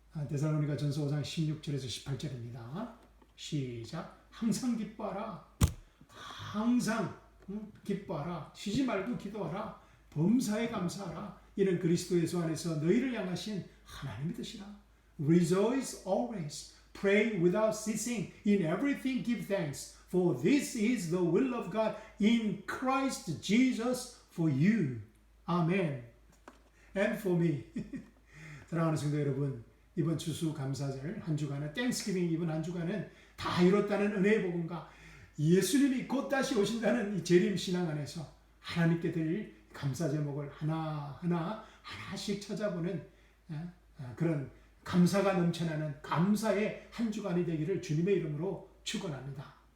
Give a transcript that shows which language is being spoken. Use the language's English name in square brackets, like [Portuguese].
[Korean] 데살로니가 전서 5장 16절에서 18절입니다. 시작. 항상 기뻐하라. 항상 기뻐하라. 쉬지 말고 기도하라. 범사에 감사하라. 이는 그리스도 예수 안에서 너희를 향하신 하나님의 뜻이라. [English] Rejoice always. Pray without ceasing. In everything give thanks. For this is the will of God in Christ Jesus for you. [Korean] 아멘. [English] And for me. [Korean] 사랑하는 성도 여러분, 이번 추수감사절 한 주간은 땡스기빙 이번 한 주간은 다 이뤘다는 은혜의 복음과 예수님이 곧 다시 오신다는 이 재림 신앙 안에서 하나님께 드릴 감사 제목을 하나씩 찾아보는 그런 감사가 넘쳐나는 감사의 한 주간이 되기를 주님의 이름으로 축원합니다.